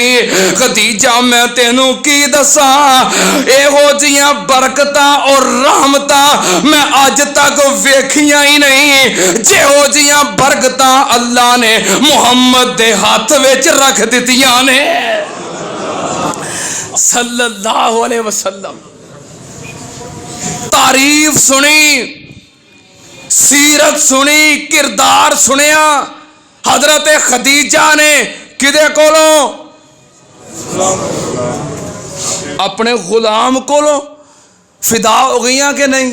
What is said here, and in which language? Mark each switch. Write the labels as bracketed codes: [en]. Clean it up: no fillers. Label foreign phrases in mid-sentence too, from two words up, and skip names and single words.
[pa] خدیجہ میں تینوں کی دساں، ایہو جیہیاں برکتاں اور رحمتاں میں اج تک ویکھیاں ہی نہیں، جیہو جیہیاں برکتاں اللہ نے محمد دے ہاتھ وچ رکھ دتیاں نے [ar] صلى الله عليه وسلم. [pa] تعریف سنی، سیرت سنی، کردار سنیا حضرت خدیجہ نے کدے کولوں، اپنے غلام کولوں فدا ہو گئی کہ نہیں?